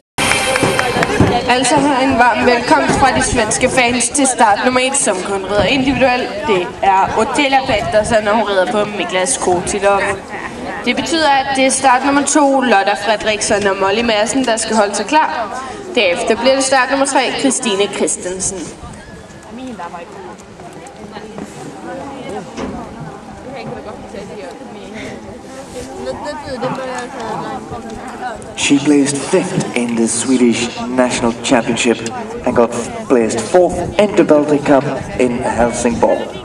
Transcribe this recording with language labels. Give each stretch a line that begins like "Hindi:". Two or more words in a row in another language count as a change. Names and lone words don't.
Danish: Altså en varm velkommen fra de svenske fans til start nummer 1, som kun rider individuelt. Det er Ottilia Pedersen, og hun rider på Niklas Kortnilov. Det betyder, at det er start nummer 2, Lotta Fredriksson og Molly Madsen, der skal holde sig klar. Derefter bliver det start nummer 3, Christine Christensen.
English: She placed 5th in the Swedish National Championship and got placed 4th in the Baltic Cup in Helsingborg.